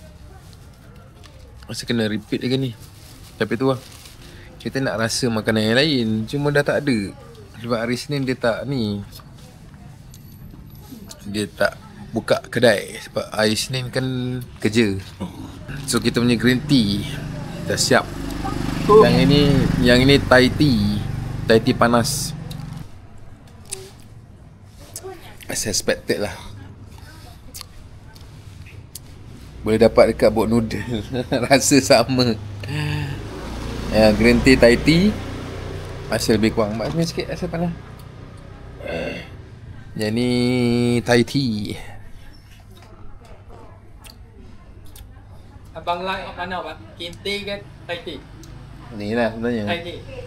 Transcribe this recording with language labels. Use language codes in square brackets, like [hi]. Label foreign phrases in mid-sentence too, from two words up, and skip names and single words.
[ms] Masa kena repeat lagi ni. Tapi tu lah, kita nak rasa makanan yang lain. Cuma dah tak ada. Sebab hari Senin dia tak ni. Dia tak buka kedai. Sebab hari Senin kan kerja. So kita punya [en] green tea [ms] dah siap. Yang ini [en] Thai tea. Thai tea [ms] panas. [en] As expected lah. [ms] Boleh dapat dekat [en] bot noodle. [ms] Rasa sama. [en] Green tea, Thai tea [ms] rasa lebih kurang. Macam sikit rasa panas. Yang ni [en] Thai tea. [ms] Abang like mana bang? [en] Green tea [ms] ke [en] Thai tea? [ms] Ni lah sebenarnya. [en] Thai tea.